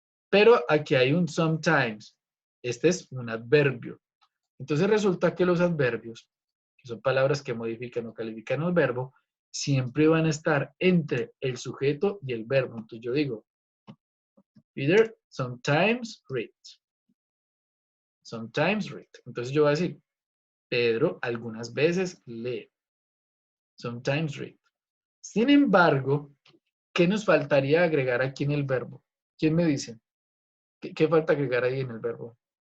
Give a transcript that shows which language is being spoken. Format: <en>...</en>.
<es>Pero aquí hay un sometimes. Este es un adverbio. Entonces resulta que los adverbios, que son palabras que modifican o califican el verbo, siempre van a estar entre el sujeto y el verbo. Entonces yo digo,</es> <en>Peter sometimes reads. Sometimes read.</en> <es>Entonces yo voy a decir, Pedro algunas veces lee.</es> <en>Sometimes read.</en> <es>Sin embargo, ¿qué nos faltaría agregar aquí en el verbo? ¿Quién me dice? ¿Qué falta agregar ahí en el verbo?</es>